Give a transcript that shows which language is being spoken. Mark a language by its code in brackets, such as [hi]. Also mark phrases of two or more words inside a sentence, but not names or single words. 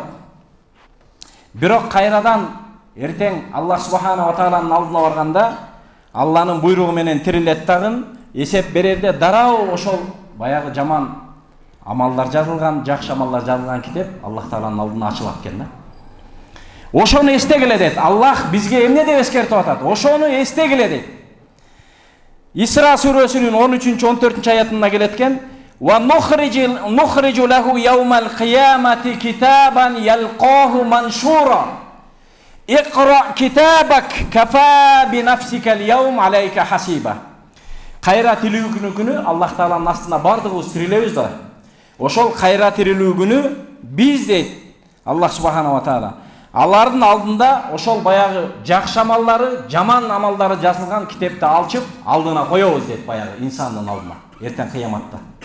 [ky] Бирок кайрадан эртең Аллах Субханаху ва Тааланын алдына барганда Алланын буйругу менен тирилет дагы эсеп берерде дароо ошол баягы жаман амалдар жазылган, жакшы амалдар жазылган китеп Аллах Тааланын алдына ачылат экен да. Ошону эстегиле дейт. Аллах бизге эмне деп эскертип атат? Ошону эстегиле дейт. Исра сүрөсүнүн 13-14-аятында келет экен: [ar] "ونخرج له يوم القيامة كتابا يلقاه منشورا. اقرأ كتابك كفى بنفسك اليوم عليك حسيبا." [ky] Кайра тирилүү күнү Аллах Тааланын астына бардыгыбыз тирилебиз да. Ошол кайра тирилүү күнү биз дейт Аллах Субханаху ва Таала алардын алдында ошол баягы жакшы амалдары, жаман амалдары жазылган китепти алчып алдына коёбуз дейт баягы инсандын алдына эртең кыяматта.